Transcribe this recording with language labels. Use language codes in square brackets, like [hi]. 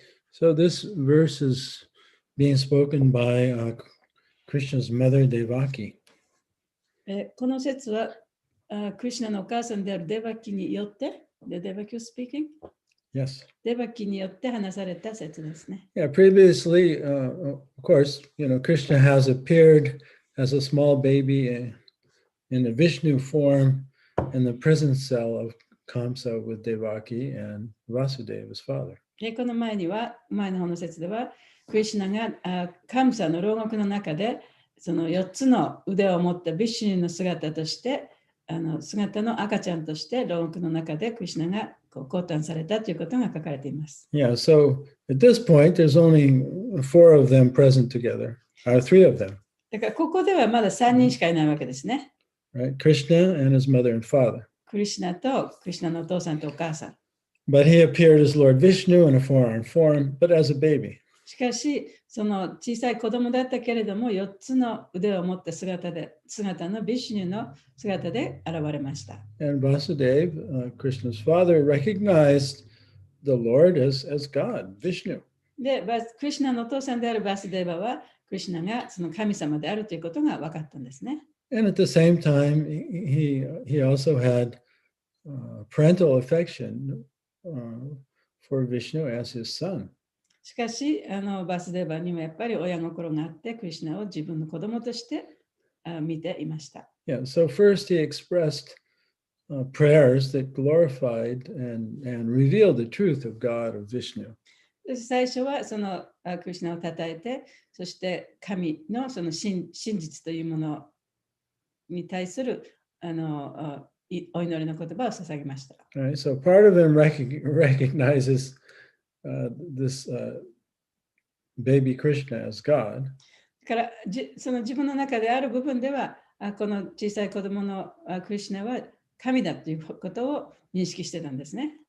[en] So this verse is being spoken by Krishna's mother Devaki. [ja] この説はクリシュナのお母さんであるデバキによって、デバキ [en] was speaking? Yes. [ja] デバキによって話された説ですね。 [en] Yeah, previously, of course, Krishna has appeared as a small baby in the Vishnu form in the prison cell of Kamsa with Devaki and Vasudeva, his father. [ja] で、この前の方の説では、クリシュナがカムサの牢獄の中で、その4つの腕を持ったビシュニの姿として、姿の赤ちゃんとして牢獄の中でクリシュナが降誕されたということが書かれています。 [en] Yeah, so at this point, there's only 4 of them present together, or 3 of them, [ja] だからここではまだ3人しかいないわけですね。 [en] right? Krishna and his mother and father. [ja] クリシュナとクリシュナのお父さんとお母さん。 [en] But he appeared as Lord Vishnu in a four-armed form, but as a baby. [ja] しかし、その小さい子供だったけれども、4つの腕を持った姿のビシュニの姿で現れました。 [en] And Vasudeva, Krishna's father, recognized the Lord as God, Vishnu. [ja] で、クリシュナのお父さんであるバスデーバは、クリシュナがその神様であるということが分かったんですね。 [en] And at the same time, he also had parental affection for Vishnu as his son. [ja] しかし、バスデーバにもやっぱり親心があって、クリシュナを自分の子供として見ていました。 [en] Yeah, so first he expressed prayers that glorified and revealed the truth of God, of Vishnu. [ja] 最初はそのクリシュナを称えて、そして神のその真実というものに対するお祈りの言葉を捧げました。 [en] Right, so part of him recognizes this baby Krishna as God. [ja] だからその自分の中である部分では、この小さい子供のクリシュナは神だということを認識してたんですね。